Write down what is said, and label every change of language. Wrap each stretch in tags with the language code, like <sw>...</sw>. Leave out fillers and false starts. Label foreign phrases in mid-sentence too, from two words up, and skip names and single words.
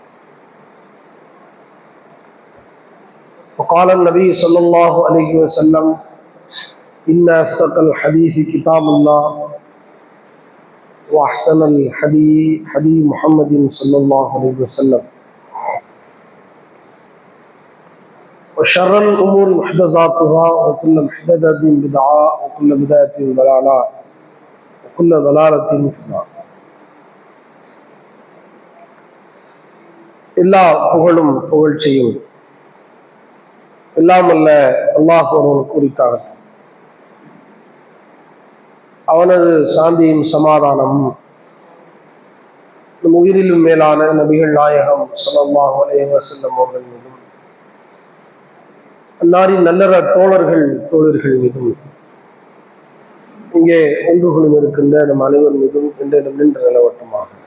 <ar>وقال النبي صلى الله عليه وسلم إن أصدق الحديث كتاب الله وأحسن الحديث حديث محمد صلى الله عليه وسلم وشر الأمور محدثاتها وكل محدثة بدعة وكل بدعة ضلالة وكل ضلالة في النار.</ar> <ta>எல்லா புகழும் புகழ்ச்சியும் இல்லாமல்ல அல்லாஹ் ஒருவன் குறித்தார். அவனது சாந்தியும் சமாதானமும் நம் உயிரிலும் மேலான நபிகள் நாயகம்</ta> <ar>صلى الله عليه وسلم</ar> <ta>அவர்கள் மீதும் அன்னாரின் நல்லற தோழர்கள் மீதும் இங்கே ஒன்று குழும் இருக்கின்ற நம் அனைவர் மீதும் என்றும் நின்று நிலவட்டமாக.</ta>